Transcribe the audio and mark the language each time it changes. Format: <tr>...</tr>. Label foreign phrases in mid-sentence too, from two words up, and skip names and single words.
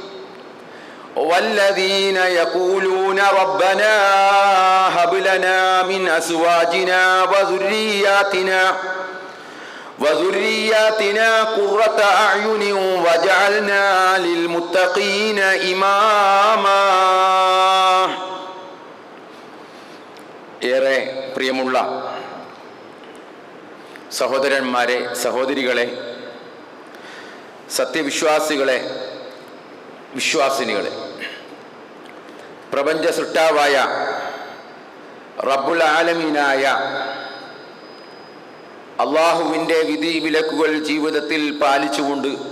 <ar>والذين يقولون ربنا هب لنا من أزواجنا وذرياتنا قرة أعين وجعلنا للمتقين إماما.</ar> <ml>ഏറെ പ്രിയമുള്ള സഹോദരന്മാരെ, സഹോദരികളെ, സത്യവിശ്വാസികളെ, വിശ്വാസിനികളെ, പ്രപഞ്ച സൃഷ്ടാവായ റബ്ബുൽ ആലമീനായ അള്ളാഹുവിൻ്റെ വിധി വിലക്കുകൾ ജീവിതത്തിൽ പാലിച്ചുകൊണ്ട്</ml>